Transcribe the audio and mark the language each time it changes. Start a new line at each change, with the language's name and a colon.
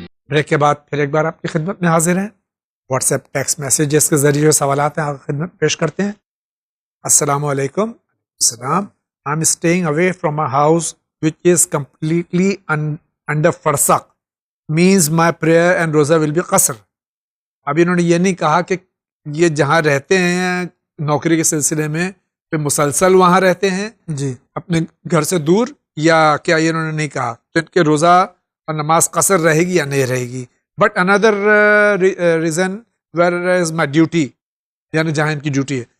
Urdu: Break کے بعد پھر ایک بار آپ کی خدمت میں حاضر ہیں. واٹس ایپ ٹیکسٹ میسیجز کے ذریعے جو سوالات ہیں آپ کی خدمت پیش کرتے ہیں. السلام علیکم. السلام.
English: I'm staying away from a house which is completely under farsakh. Means my prayer and roza will be qasr.
Urdu: اب انہوں نے یہ نہیں کہا کہ یہ جہاں رہتے ہیں نوکری کے سلسلے میں پھر مسلسل وہاں رہتے ہیں جی اپنے گھر سے دور، یا کیا یہ انہوں نے نہیں کہا تو ان کے روزہ اور نماز قصر رہے گی یا نہیں رہے گی.
English: but اندر reason where is my duty,
Urdu: یعنی جہاں ان کی ڈیوٹی ہے.